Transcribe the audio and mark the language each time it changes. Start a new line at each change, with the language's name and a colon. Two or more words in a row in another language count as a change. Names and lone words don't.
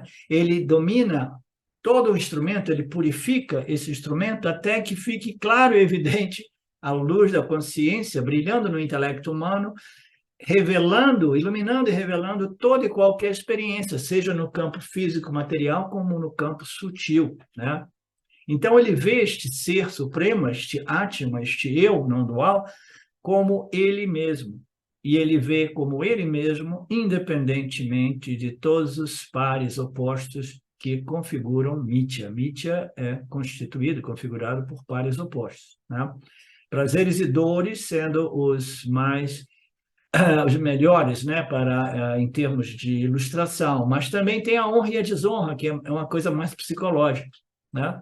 Portuguese: Ele domina todo o instrumento, ele purifica esse instrumento até que fique claro e evidente à luz da consciência, brilhando no intelecto humano, revelando, iluminando e revelando toda e qualquer experiência, seja no campo físico material como no campo sutil, né? Então ele vê este ser supremo, este Atma, este eu não dual, como ele mesmo. E ele vê como ele mesmo, independentemente de todos os pares opostos que configuram Mithya. Mithya é constituído, configurado por pares opostos, né? Prazeres e dores sendo os melhores, né, em termos de ilustração, mas também tem a honra e a desonra, que é uma coisa mais psicológica, né?